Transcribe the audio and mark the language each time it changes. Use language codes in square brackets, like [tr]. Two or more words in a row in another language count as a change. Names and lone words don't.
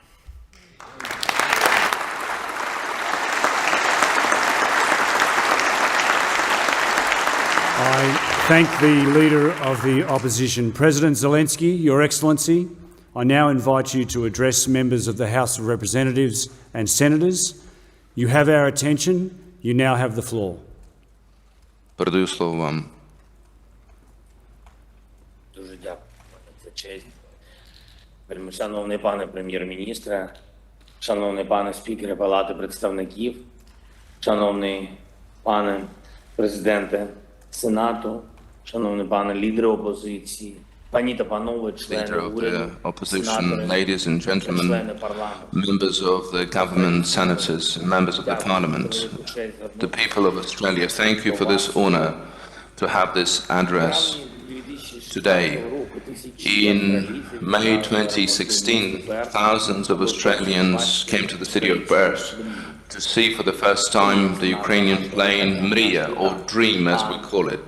[en] I thank the Leader of the Opposition, President Zelenskyy. Your Excellency, I now invite you to address members of the House of Representatives and Senators. You have our attention. You now have the floor. [uk] Передаю слово вам. Дуже дякую за честь. Шановний пане прем'єр-міністре, шановний пане спікере Палати представників, шановний пане президенте Сенату, шановний пане лідери опозиції, пані та панове, члени [en] Leader of [uk] уряду, [en] the opposition, [uk] сенатори, [en] ladies and gentlemen, [uk] члени парламенту. [en] members of the government, senators, members of the parliament, the people of Australia, thank you for this honor to have this address today. In May 2016, thousands of Australians came to the city of Perth to see for the first time the Ukrainian plane Mriya, or Dream as we call it.